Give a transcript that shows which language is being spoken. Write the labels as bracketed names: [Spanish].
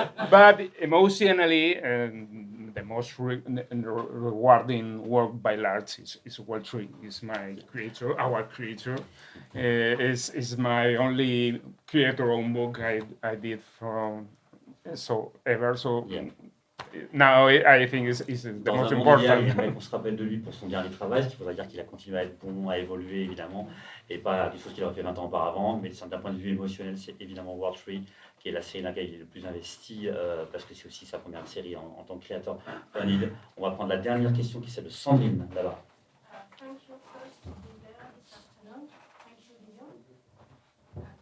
[English] But emotionally, the most rewarding work by large is Werther. Is my creator, our creator. Is my only creator-owned book I did from ever. So. Yeah. Now, I think is the most important. [French] Il aimerait qu'on se rappelle de lui pour son dernier travail, ce qui voudrait dire qu'il a continué à être bon, à évoluer évidemment, et pas des choses qu'il aurait fait 20 ans auparavant, mais d'un point de vue émotionnel, c'est évidemment Werther, qui est la série dans laquelle il est le plus investi, parce que c'est aussi sa première série en tant que créateur. On va prendre la dernière question qui est celle de Sandrine, là-bas. [English] Thank you first to be there this afternoon. Thank you, Lyon.